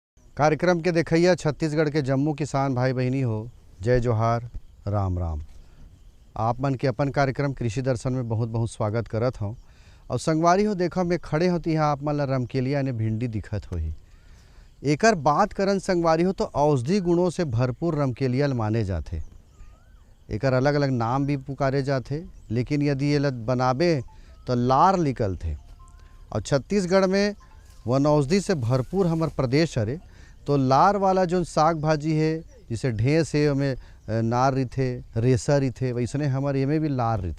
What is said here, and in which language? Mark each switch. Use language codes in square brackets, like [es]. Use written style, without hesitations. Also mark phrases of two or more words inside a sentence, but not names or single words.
[hne] कार्यक्रम के देखैया छत्तीसगढ़ के जम्मू किसान भाई बहनी हो, जय जोहार, राम राम। आप मन के अपन कार्यक्रम कृषि दर्शन में बहुत बहुत स्वागत करत हूँ। और संगवारी हो, देखो मैं खड़े होती यहाँ आप मन ला रमकेलिया ने भिंडी दिखत होही। एकर बात करन संगवारी हो तो औषधि गुणों से भरपूर रमकेलिया माने जाते। एकर अलग अलग नाम भी पुकारे जाते, लेकिन यदि ये बनाबे तो लार निकलते। और छत्तीसगढ़ में वन औषधि से भरपूर हमार प्रदेश हरे, तो लार वाला जो साग भाजी है, जिसे ढेंस है ओमें नार रिथे, रेसा रिथे, वैसने हमारे ये में भी लार रिथे।